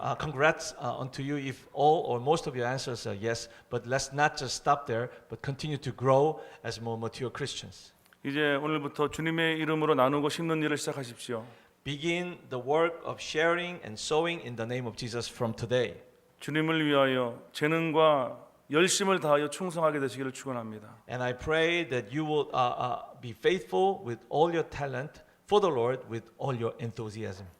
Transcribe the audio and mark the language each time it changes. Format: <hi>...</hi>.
<en>If congrats unto you if all or most of your answers are yes, but let's not just stop there, but continue to grow as more mature Christians.</en> <ko>이제 오늘부터 주님의 이름으로 나누고 심는 일을 시작하십시오.</ko> <en>Begin the work of sharing and sowing in the name of Jesus from today.</en> <ko>주님을 위하여 재능과 열심을 다하여 충성하게 되시기를 축원합니다.</ko> <en>And I pray that you will be faithful with all your talent for the Lord with all your enthusiasm.</en>